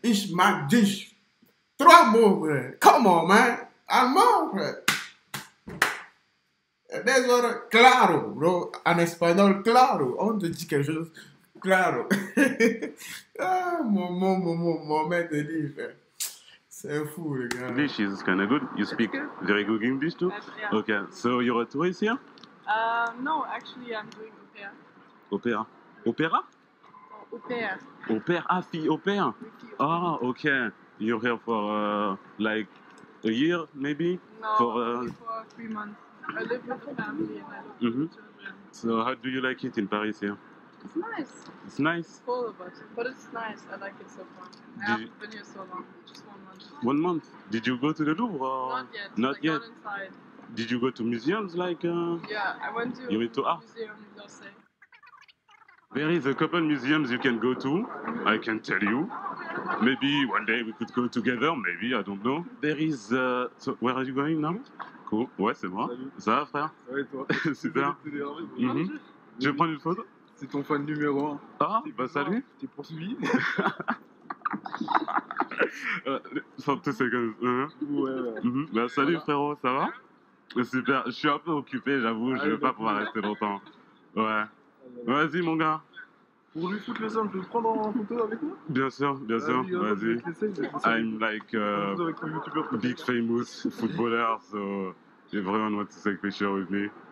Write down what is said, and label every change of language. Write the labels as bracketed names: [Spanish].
[German] Ich mag dich. [French] 3 mots, frère. [English] Come on, man. [French] Allemand, frère. Des autres, claro, bro. En espagnol, claro. On te dit quelque chose. Claro. Ah, mon maître de livre, frère. C'est fou, les gars. [English] English is kind of good. You speak very good English too? Yeah. Okay, so you're a tourist here? No, actually, I'm doing au pair. Opera? Opera? Au pair. Au pair? Ah, fille au pair? Wiki au pair. Ah, okay. You're here for like a year, maybe? No, for, only for 3 months. I live with the family and I live with the children. So how do you like it in Paris here? It's nice. It's nice. It's full of us, but it's nice. I like it so far. I haven't been here so long, just 1 month. 1 month. Did you go to the Louvre? Or? Not yet. Not like, yet. Not inside. Did you go to museums like? Yeah, I went to You went to art? Museum d'Orsay. There is a couple museums you can go to. I can tell you. Maybe one day we could go together. Maybe I don't know. There is. So where are you going now? [French] Cool. Ouais, c'est moi. Salut. Ça va, frère? Ouais, toi. Super. T'es énervé, bon. Mhm. Je vais prendre une photo. C'est ton fan numéro 1. Ah, bah salut. T'es poursuivi? [English] Some 2 seconds. [French] Ouais. Mhm. Bah salut frérot, ça va? Super, je suis un peu occupé, j'avoue, je vais pas pouvoir rester longtemps. Ouais. Vas-y mon gars. Pour lui foutre le seum, tu veux te prendre en photo avec moi? Bien sûr, vas-y. [English] I'm like [French] Avec ton youtubeur. [English] big famous footballer, so everyone wants to take a picture with me.